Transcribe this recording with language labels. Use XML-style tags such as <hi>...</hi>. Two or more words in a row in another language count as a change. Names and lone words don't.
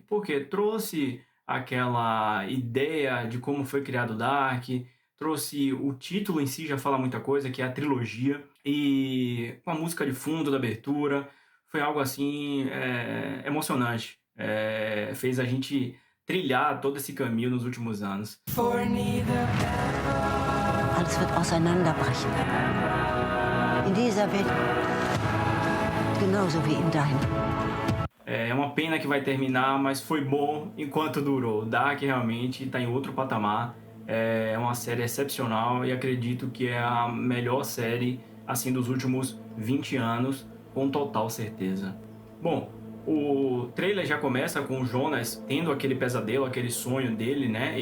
<pt>Porque trouxe aquela ideia de como foi criado Dark, trouxe o título em si, já fala muita coisa, que é a trilogia, e com a música de fundo da abertura, foi algo assim emocionante. Fez a gente trilhar todo esse caminho nos últimos anos.</pt> <de>Alles wird auseinanderbrechen. In dieser Welt genauso wie in deiner.</de> <pt>É uma pena que vai terminar, mas foi bom enquanto durou. Dark realmente está em outro patamar. É uma série excepcional e acredito que é a melhor série assim dos últimos 20 anos, com total certeza. Bom, o trailer já começa com o Jonas tendo aquele pesadelo, aquele sonho dele, né?</pt>